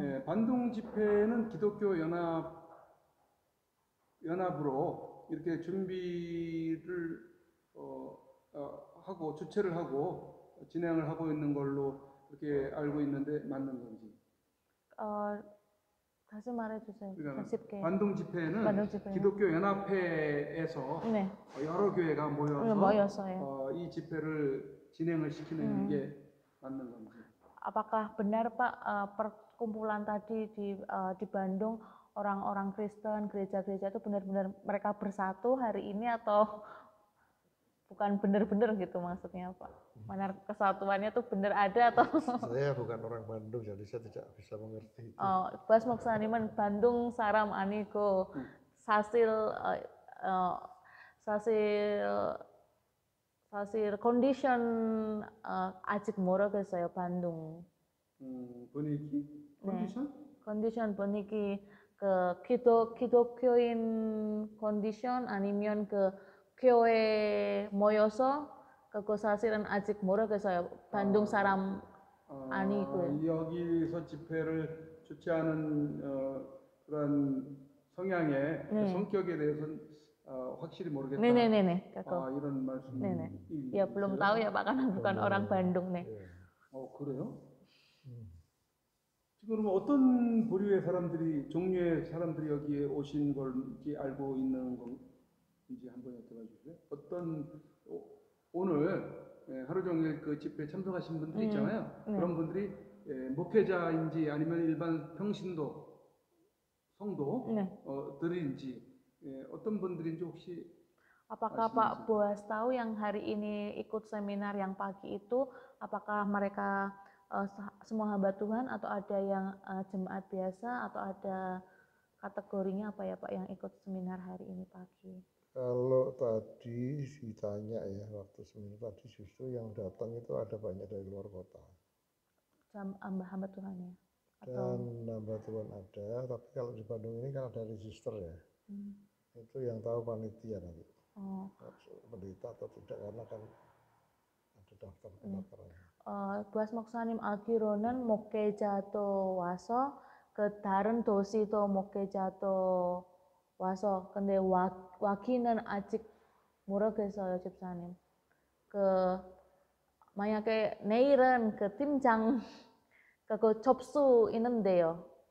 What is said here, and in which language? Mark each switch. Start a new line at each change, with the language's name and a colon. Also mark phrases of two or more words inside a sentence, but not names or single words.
Korean: 예, 반둥 집회는 기독교 연합으로 이렇게 준비를 하고 주최를 하고 진행을 하고 있는 걸로 그렇게 알고 있는데 맞는 건지? 다시 말해주세요. 쉽게. 반둥 집회는 기독교 연합회에서 네. 여러 교회가 모여서요. 이 집회를 진행을 시키는 게 맞는 건지?
Indonesian: Apakah benar Pak, perkumpulan tadi di Bandung, orang-orang Kristen, gereja-gereja itu benar-benar mereka bersatu hari ini, atau bukan benar-benar gitu maksudnya Pak? Mana kesatuannya tuh benar ada atau? Saya bukan orang Bandung, jadi saya tidak bisa mengerti itu.
Korean: 보아스 목사님은 반둥 사람 아니고 사실 컨디션 아직 모르겠어요. 반동. 분위기? 컨디션? 컨디션 분위기 그 기독교인 컨디션 아니면 그 교회 모여서 그거 사실은 아직 모르겠어요. 반동 사람 아니고요. 여기서 집회를 주최하는 그런 성향의 그 네. 성격에 대해서는 확실히 모르겠다. 네네네네. 그거. 이런 말씀. 네네.
Indonesian: Ya belum tahu ya Pak karena bukan orang Bandung nih.
Korean: 예. 그래요? 음. 지금 어떤 부류의 사람들이, 종류의 사람들이 여기에 오신 걸지 알고 있는 건지 한번 여쭤봐 주세요. 오늘 하루 종일 그 집회에 참석하신 분들이 있잖아요. 네. 그런 분들이 목회자인지 아니면 일반 평신도, 성도 네. 들인지 어떤 분들인지 혹시
Indonesian: Apakah Pak Boas tahu yang hari ini ikut seminar yang pagi itu, apakah mereka semua hamba Tuhan atau ada yang jemaat biasa atau ada kategorinya apa ya Pak yang ikut seminar hari ini pagi? Kalau tadi ditanya ya waktu seminar tadi justru yang datang itu ada banyak dari luar kota. Hamba Tuhan ya? Dan hamba Tuhan ada, tapi kalau di Bandung ini kan ada register ya. Itu yang tahu panitia nanti. Pendeta atau tidak karena kan ada daftar pendaftarannya.
Korean: Boas 목사님 알기로는 목회자도 와서 그 다른 도시도 목회자도 와서 근데 와기는 아직 모르겠어요 집사님. 그 만약에 내일은 그 팀장 그거 접수 있는데요.